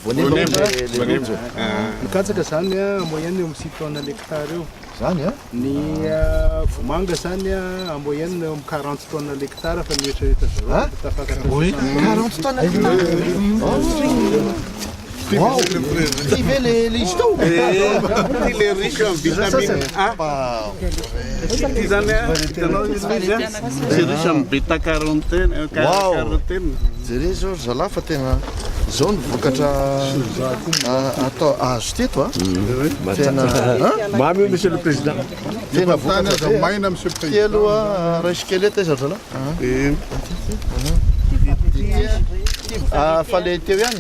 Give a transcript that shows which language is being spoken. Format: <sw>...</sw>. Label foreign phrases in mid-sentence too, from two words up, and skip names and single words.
<mg>ny katsaka zany moyenne amin'ny 6</mg> <fr>tonnes l'hectare</fr> <mg>eo zany a ny vomanga zany a moyenne am 40</mg> <fr>tonnes l'hectare</fr> <mg>fa mieritreritra zao tafakatra 40 tonnes wow ty ve le izy tao</mg> <fr>il est riche en vitamine A.</fr> <mg>Ty zany hitanao izy</mg> <fr>c'est riche en bêta carotène.</fr> <mg>jere zao zala fa tena zao ny vokatra atao azo teto a tena</mg> <fr>mamy monsieur le président</fr> <mg>tena vokatra</mg> <fr>maina monsieur le président</fr> <mg>aloha ray skeleta izy zala fa le teo ihany</mg>